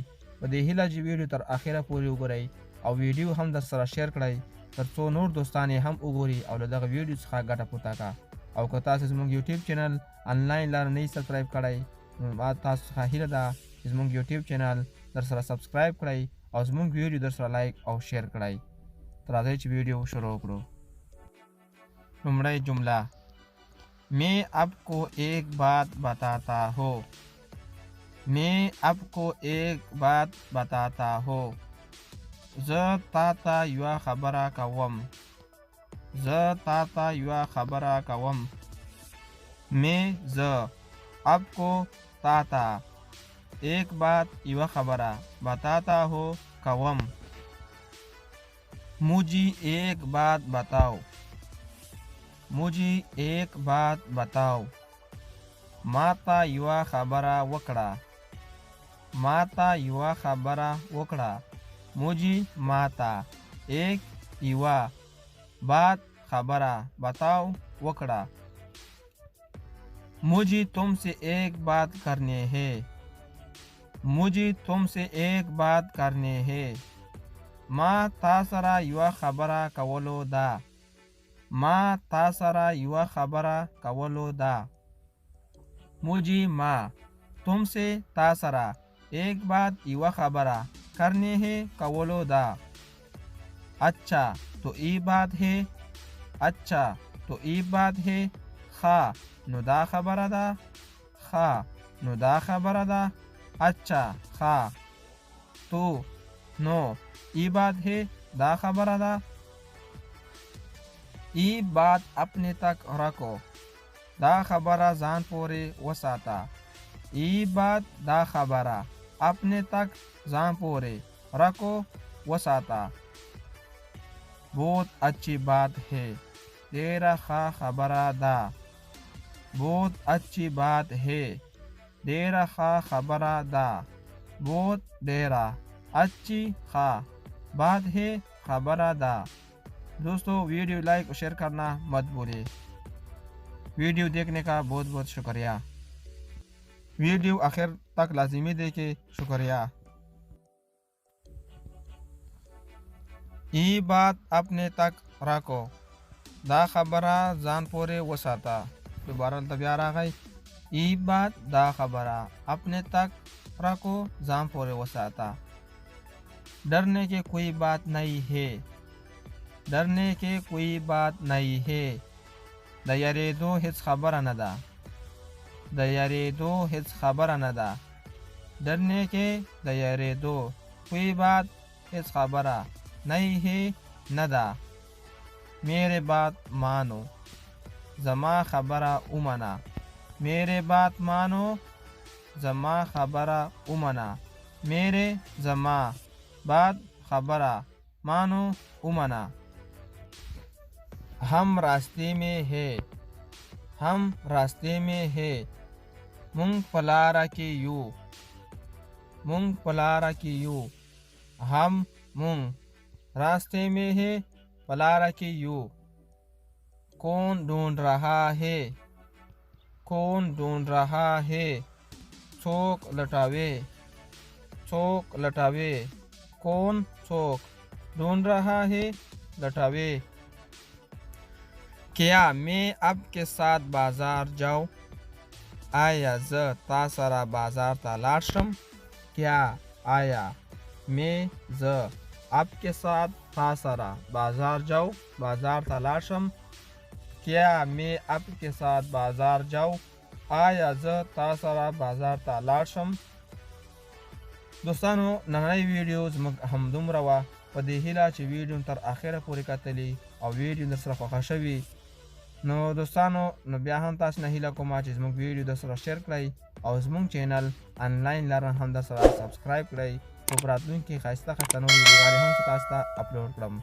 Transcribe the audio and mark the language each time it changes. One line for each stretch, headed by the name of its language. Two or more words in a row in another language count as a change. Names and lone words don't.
Pashto: په دې هیله چې ویډیو تر اخره پورې وګورئ او ویډیو هم در سره شیر کړئ تر څو نور دوستان یې هم وګوري او له دغه ویډیو څخه ګټه پورته کړه. او که تاسو زموږ یوټیوب چینل آنلاین لرن نه سبسکرایب کړئ نو ما تاسو څخه هیله ده چې زموږ یوټیوب چینل در سره سبسکرایب کړئ او زموږ ویډیو در سره لایک او شیر کړئ. تر راځئ چې ویډیو شروع کړو. لومړی جمله:
Urdu: میں آپ کو ایک بات بتاتا ہوں. میں آپ کو ایک بات بتاتا ہوں.
Pashto: زه تاته یوه خبره کوم. زه تاته یوه خبره کوم.
Urdu: میں زه آپ کو تاته ایک بات
Pashto: یوه خبره
Urdu: بتاتا ہوں کوم. مجھے ایک بات بتاؤ. مجھے ایک بات بتاؤ.
Pashto: ماته یوه خبره وکړه. ماته یوه خبره وکړه.
Urdu: مجھے ماته ایک یوه بات خبره بتاؤ وکړه. مجھے تم سے ایک بات کرنی ہے. مجھے تم سے ایک بات کرنی ہے.
Pashto: ما تا سره یوه خبره کولو ده. ما تا سره یوه خبره کولو ده.
Urdu: مجھے ما تم سے
Pashto: تا سره
Urdu: ایک بات
Pashto: یوه خبره
Urdu: کرنی ہے
Pashto: کولو ده.
Urdu: اچھا تو ای بات ہے. اچھا تو ای بات ہے.
Pashto: خا نو دا خبره ده. خا نو دا خبره ده.
Urdu: اچھا خا تو نو ای بات ہے
Pashto: دا خبره ده.
Urdu: ای بات اپنے تک رکھو.
Pashto: دا خبره ځان پورې وساته.
Urdu: ای بات
Pashto: دا خبره
Urdu: اپنے تک
Pashto: ځان پورې
Urdu: رکھو وساته. بہت اچھی بات ہے.
Pashto: ډیره ښه خبره ده.
Urdu: بہت اچھی بات ہے.
Pashto: ډیره ښه خبره ده.
Urdu: بہت ډیره اچھی ښه بات ہے
Pashto: خبره ده.
Urdu: دوستو، ویڈیو لائک اور شیئر کرنا مت بھولیں. ویڈیو دیکھنے کا بہت بہت شکریہ. ویڈیو آخر تک لازمی دیکھیں. شکریہ. ای بات اپنے تک رکھو.
Pashto: دا خبره ځان پورې وساته. دوباره دلته بیا راغی.
Urdu: ای بات
Pashto: دا خبره
Urdu: اپنے تک رکھو
Pashto: ځان پورې وساته.
Urdu: ڈرنے کی کوئی بات نہیں ہے. ڈرنے کی کوئی بات نہیں ہے.
Pashto: د یریدو هیڅ خبره نه ده. د یریدو هیڅ خبره نه ده.
Urdu: ڈرنے کی
Pashto: د یریدو
Urdu: کوئی بات
Pashto: هیڅ خبره
Urdu: نہیں ہے
Pashto: نه ده.
Urdu: میرے بات مانو.
Pashto: زما خبره ومنه.
Urdu: میرے بات مانو.
Pashto: زما خبره ومنه.
Urdu: میرے زما بات خبره مانو ومنه. ہم راستے میں ہے. ہم راستے میں ہے.
Pashto: مونږ په لاره کې یو. مونږ په لاره کې یو.
Urdu: ہم مونږ راستے میں ہے
Pashto: په لاره کې یو.
Urdu: کون ڈھونڈ رہا ہے. کون ڈھونڈ رہا ہے.
Pashto: څوک لټوي. څوک لټوي. کون څوک
Urdu: ڈھونڈ رہا ہے
Pashto: لټوي.
Urdu: کیا میں آپ کے ساتھ بازار جاؤں.
Pashto: آیا زه تا سره بازار ته لاړ شم؟
Urdu: کیا آیا میں آپ کے ساتھ
Pashto: تا سره
Urdu: بازار جاؤ؟
Pashto: بازار ته لاړ شم.
Urdu: کیا میں آپ کے ساتھ بازار جاؤ؟
Pashto: آیا زه تا سره بازار ته لاړ شم؟ دوستانو نننۍ ویډیو زموږ همدومره وه. په دې هیله چې ویډیو تر اخره پورې کتلي او ویډیو در سره خوښه شوي نو دوستانو نو بیا هم تاسو نه هیله کومه چې زموږ ویډیو در سره شیر کړئ او زموږ چینل آنلاین لرن هم در سره سبسکرایب کړئ خو په راتلونکي ښایسته نور ویډیوګانې هم تاسو ته اپلوډ کړم.